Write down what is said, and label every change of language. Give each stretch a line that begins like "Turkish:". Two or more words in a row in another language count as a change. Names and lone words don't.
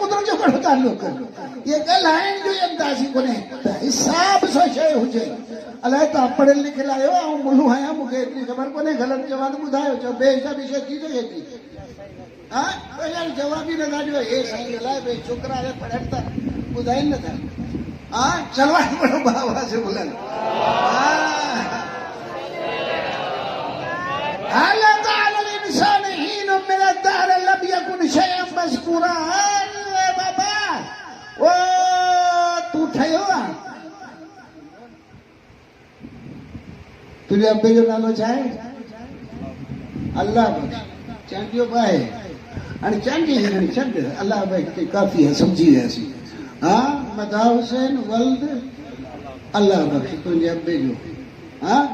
Sindhi: कुदरत जो कहिड़ो तालुक इहे ॻाल्हाइण जो अंदाज़ ई कोन्हे हिसाब सां शइ हुजे अलाए तव्हां पढ़ियल लिखियल आहियो ऐं मुल्हू आहियां मूंखे एतिरी ख़बर कोन्हे ग़लति जवाब ॿुधायो चओ बेहिसाबी शइ थी सघे थी हा जवाब ई नथा ॾियो हे साईं अलाए भई छोकिरा पढ़नि था ॿुधाइनि नथा हा चलवा पढ़ो बाबा से बोलन
Arabic: هل أتى على الإنسان حين من الدهر لم يكن شيئا مذكورا
Sindhi: बाबा ओ तू ठहियो आहे तुंहिंजे अबे जो नालो छा आहे अल्लाह बख़्श चांडियो पाए हाणे चांडी हिननि छॾ अल्लाह बख़्श काफ़ी आहे सम्झी वियासीं हा मदा हुसैन वल्द अल्लाह बख़्श तुंहिंजे अबे जो हा